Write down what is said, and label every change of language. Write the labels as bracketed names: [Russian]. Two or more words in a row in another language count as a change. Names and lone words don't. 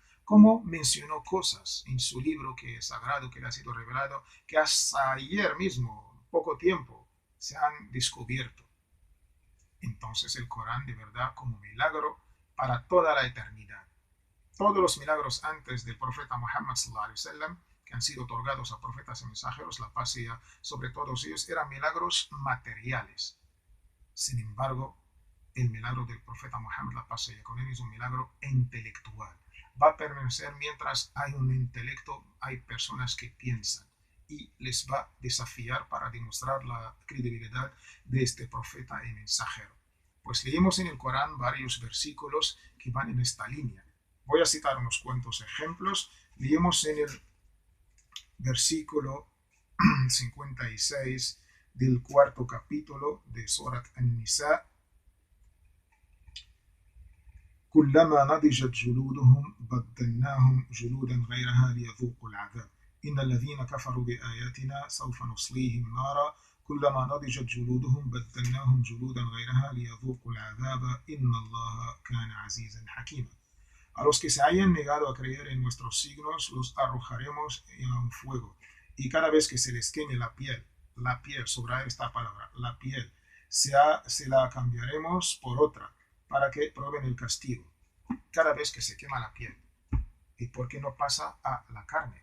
[Spanish] Como mencionó cosas en su libro que es sagrado, que le ha sido revelado, que hasta ayer mismo, poco tiempo, se han descubierto. Entonces el Corán de verdad como milagro para toda la eternidad. Todos los milagros antes del profeta Muhammad [Arabic] صلى الله عليه وسلم [Spanish] que han sido otorgados a profetas y mensajeros, la paz sea sobre todos ellos, eran milagros materiales. Sin embargo, el milagro del profeta Muhammad, la paz sea con él, es un milagro intelectual. Va a permanecer mientras hay un intelecto, hay personas que piensan y les va a desafiar para demostrar la credibilidad de este profeta y mensajero. Pues leemos en el Corán varios versículos que van en esta línea. Voy a citar unos cuantos ejemplos. Leemos en el versículo 56 del cuarto capítulo de Surat An-Nisa. [Arabic] كلما نضجت جلودهم بدلناهم جلودا غيرها ليذوقوا العذاب إن الذين كفروا بآياتنا سوف نصليهم نارا كلما نضجت جلودهم بدلناهم جلودا غيرها ليذوقوا العذاب إن الله كان عزيزا حكيما. [Spanish] A los que se hayan negado a creer en nuestros signos, los arrojaremos en un fuego. Y cada vez que se les queme la piel, subrayar esta palabra, la piel, se la cambiaremos por otra, para que prueben el castigo. Cada vez que se quema la piel. ¿Y por qué no pasa a la carne?